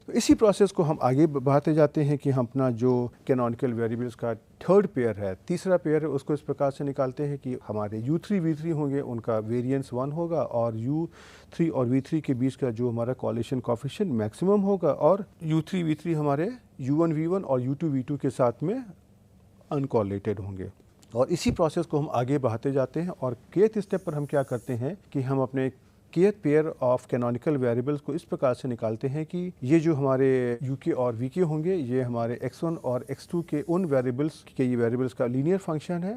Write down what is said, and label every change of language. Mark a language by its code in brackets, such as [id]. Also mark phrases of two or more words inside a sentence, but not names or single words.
[hi] तो इसी प्रोसेस को हम आगे बढ़ाते जाते हैं कि हम अपना जो [en] canonical variables [hi] का [en] third pair [hi] है, तीसरा पेयर है, उसको इस प्रकार से निकालते हैं कि हमारे u3 v3 होंगे, उनका वेरिएंस 1 होगा, और u3 और v3 के बीच का जो हमारा [en] correlation coefficient maximum [hi] होगा, और u3 v3 हमारे u1 v1 और u2 v2 के साथ में अनकॉर्लेटेड होंगे। और इसी प्रोसेस को हम आगे बढ़ाते जाते हैं, और [en] kth step [hi] पर हम क्या करते हैं कि हम अपने [en] kth pair of canonical variables [hi] को इस प्रकार से निकालते हैं कि ये जो हमारे uk और vk होंगे ये हमारे x1 और x2 के उन वेरिएबल्स के ये वेरिएबल्स का [en] linear function [hi] है,